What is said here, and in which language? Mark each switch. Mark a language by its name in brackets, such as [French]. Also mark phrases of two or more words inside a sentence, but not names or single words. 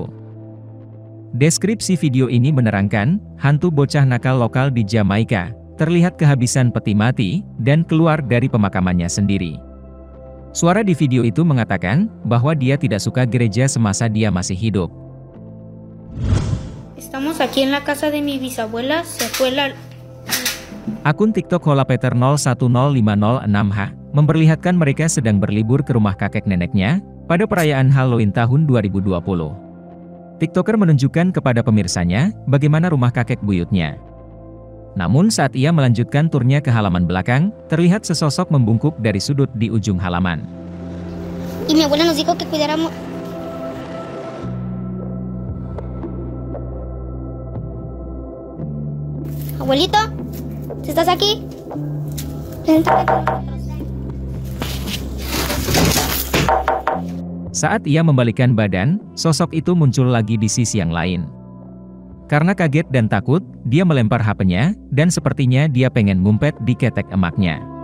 [Indonesian] Deskripsi video ini menerangkan, hantu bocah nakal lokal di Jamaika, terlihat kehabisan peti mati, dan keluar dari pemakamannya sendiri. Suara di video itu mengatakan, bahwa dia tidak suka gereja semasa dia masih hidup. [Spanish] Estamos aquí en la casa de mi bisabuela, se fue la... [Indonesian] Akun TikTok Holapeter 010506H memperlihatkan mereka sedang berlibur ke rumah kakek neneknya pada perayaan Halloween tahun 2020. TikToker menunjukkan kepada pemirsanya bagaimana rumah kakek buyutnya. Namun saat ia melanjutkan turnya ke halaman belakang, terlihat sesosok membungkuk dari sudut di ujung halaman. [Spanish] Y mi abuela nos dijo que cuidáramos... Abuelito, si estás aquí? [Indonesian] Saat ia membalikkan badan, sosok itu muncul lagi di sisi yang lain. Karena kaget dan takut, dia melempar HP-nya, dan sepertinya dia pengen ngumpet di ketek emaknya.